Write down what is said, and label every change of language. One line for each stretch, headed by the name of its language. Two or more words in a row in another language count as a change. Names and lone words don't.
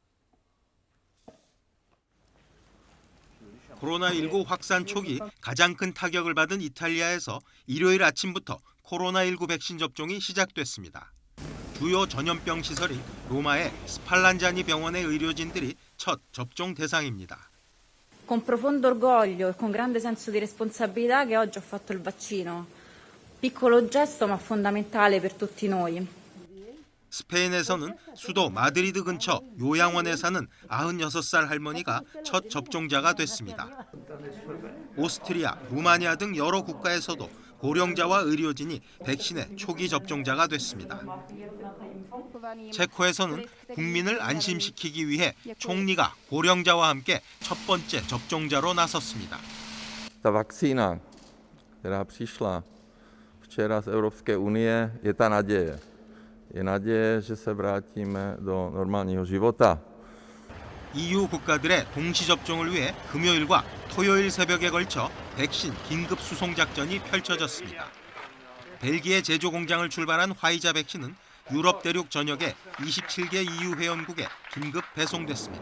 Korean: 코로나19 확산 초기 가장 큰 타격을 받은 이탈리아에서 일요일 아침부터 코로나19 백신 접종이 시작됐습니다. 주요 전염병 시설인 로마의 스팔란자니 병원의 의료진들이 첫 접종 대상입니다.
Italian: Con profondo orgoglio e con grande senso di responsabilità che oggi ho fatto il vaccino. Piccolo gesto ma fondamentale per tutti noi.
Korean: 스페인에서는 수도 마드리드 근처 요양원에 사는 96살 할머니가 첫 접종자가 됐습니다. 오스트리아, 루마니아 등 여러 국가에서도 고령자와 의료진이 백신의 초기 접종자가 됐습니다. 체코에서는 국민을 안심시키기 위해 총리가 고령자와 함께 첫 번째 접종자로 나섰습니다.
Czech: Ta vakcína, která přišla včera z Evropské unie, je ta naděje. Je naděje, že se vrátíme do normálního života.
Korean: EU 국가들의 동시 접종을 위해 금요일과 토요일 새벽에 걸쳐 백신 긴급 수송 작전이 펼쳐졌습니다. 벨기에 제조 공장을 출발한 화이자 백신은 유럽 대륙 전역의 27개 EU 회원국에 긴급 배송됐습니다.